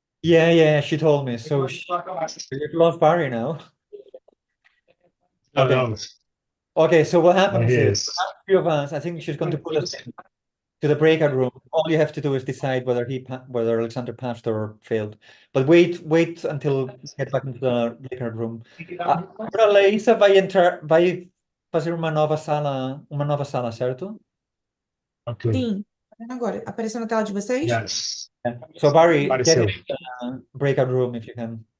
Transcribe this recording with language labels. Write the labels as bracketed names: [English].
[English] Yeah, she told me. So you love Barry now. No, Okay. no, Okay, so what happens is, yes. few of us, I think she's going to put us to the breakout room. All you have to do is decide whether whether Alexander passed or failed. But wait until we get back into the breakout room. [Portuguese] Agora a Laísa vai fazer uma nova sala, certo? [English] Okay, [Portuguese] Sim, tá vendo agora? Apareceu na tela de vocês? [English] yes. So Barry, get [Portuguese] Apareceu. [English] in the breakout room if you can.